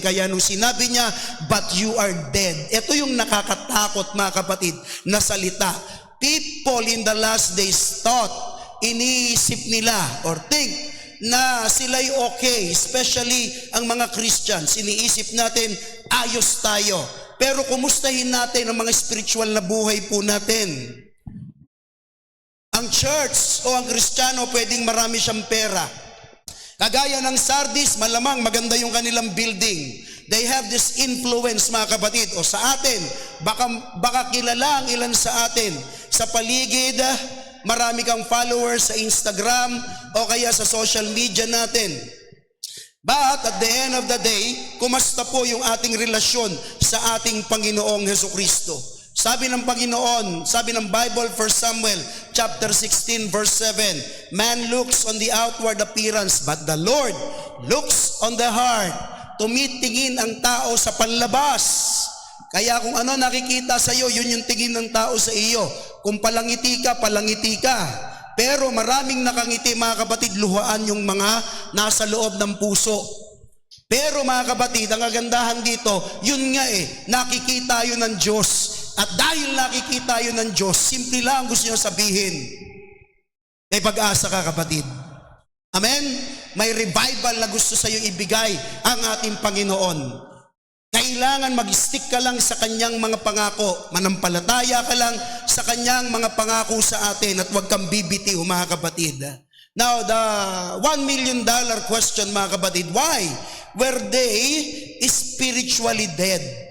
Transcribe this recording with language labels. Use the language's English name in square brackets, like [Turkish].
[Filipino] Kaya nung sinabi niya, [English] but you are dead. [Filipino] Ito yung nakakatakot mga kapatid na salita. [English] People in the last days thought, [Filipino] iniisip nila [English] or think [Filipino] na sila'y okay, [English] especially ang mga Christians. [Filipino] Iniisip natin, ayos tayo. Pero kumustahin natin ang mga spiritual na buhay po natin. Ang church o ang Kristiyano pwedeng marami siyang pera. Kagaya ng Sardis, malamang maganda yung kanilang building. [English] They have this influence, [Filipino] mga kapatid. O sa atin, baka kilala ang ilan sa atin. Sa paligid, marami kang followers sa Instagram o kaya sa social media natin. [English] But at the end of the day, [Filipino] kumusta po yung ating relasyon sa ating Panginoong Hesukristo? Sabi ng Panginoon, sabi ng Bible, [English] 1 Samuel chapter 16 verse 7, man looks on the outward appearance, but the Lord looks on the heart. [Filipino] Tumitingin ang tao sa panlabas. Kaya kung ano nakikita sa iyo, yun yung tingin ng tao sa iyo. Kung palangiti ka, palangiti ka. Pero maraming nakangiti, mga kapatid, luhaan yung mga nasa loob ng puso. Pero mga kapatid, ang kagandahan dito, yun nga nakikita yun ng Diyos. At dahil nakikita yun ng Diyos, simple lang gusto niyo sabihin, may pag-asa ka, kapatid. Amen? May revival na gusto sa iyo ibigay ang ating Panginoon. Kailangan mag-stick ka lang sa kanyang mga pangako. Manampalataya ka lang sa kanyang mga pangako sa atin at huwag kang bibitiw, mga kapatid. [English] Now, the $1 million question, [Filipino] mga kapatid, [English] why were they spiritually dead?